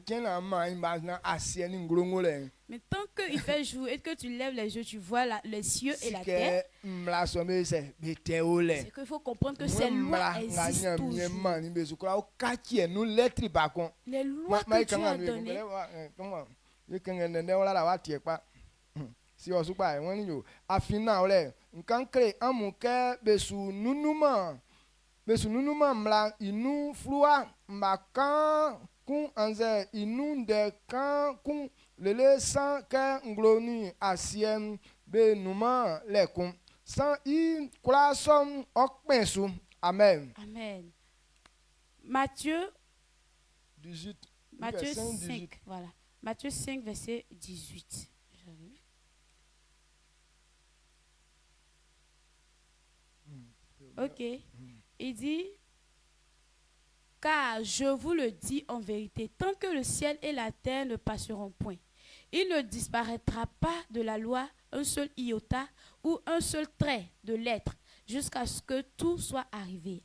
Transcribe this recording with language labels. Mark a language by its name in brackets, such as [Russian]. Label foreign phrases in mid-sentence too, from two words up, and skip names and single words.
[French] Mais tant qu'il fait jour et que tu lèves les yeux, tu vois les cieux et la terre, c'est qu'il faut comprendre que ces lois existent toujours. Les lois que tu as données. [Baoulé] Besu nunuma mla inu flua makan kun anze inu de kan kun lele san ke ngloni asiem be numa lekun san I kula som okpensu. [French] Amen. Amen. Matthieu 18. Matthieu 5, voilà. Matthieu 5 verset 18. OK. Il dit, car je vous le dis en vérité, tant que le ciel et la terre ne passeront point, il ne disparaîtra pas de la loi un seul iota ou un seul trait de lettre jusqu'à ce que tout soit arrivé.